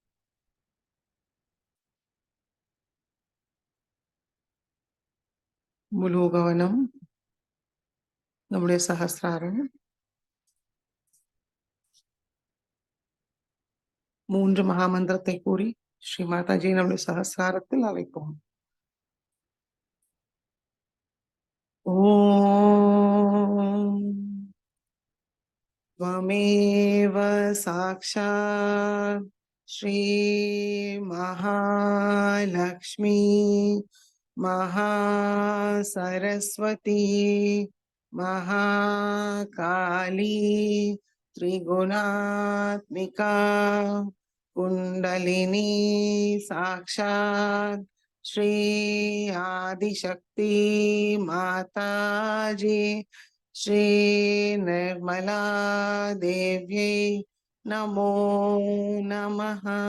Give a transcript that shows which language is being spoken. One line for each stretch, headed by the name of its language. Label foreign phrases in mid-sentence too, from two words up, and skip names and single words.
Tamil: முழு கவனம் நம்முடைய சஹஸ்ராரம். 3 மகாமந்திரத்தை கூறி ஸ்ரீ மாதாஜி நம்முடைய சஹஸ்ராரத்தில் அழைப்போம்.
Sanskrit: ஓம் त्वमेव साक्षात् श्री महालक्ष्मी महासरस्वती महाकाली त्रिगुणात्मिका कुंडलिनी साक्षात् श्री आदिशक्ति माताजी श्री निर्मला देव्यै नमो नमः।